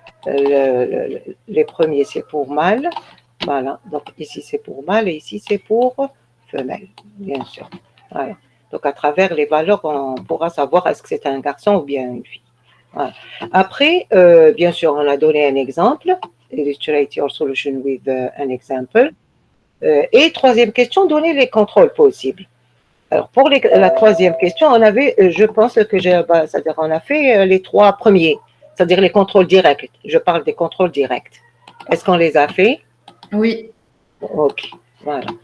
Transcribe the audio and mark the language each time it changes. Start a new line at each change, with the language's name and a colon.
French: Les premiers c'est pour mâle. Voilà. Donc ici c'est pour mâle et ici c'est pour femelle, bien sûr. Voilà. Donc à travers les valeurs, on pourra savoir est-ce que c'est un garçon ou bien une fille. Voilà. Après, bien sûr, on a donné un exemple.
English: Illustrate your solution with an example.
French: Et troisième question, donner les contrôles possibles. Alors, pour la troisième question, on avait, je pense que c'est-à-dire on a fait les trois premiers, c'est-à-dire les contrôles directs. Je parle des contrôles directs. Est-ce qu'on les a fait? Oui. Ok, voilà.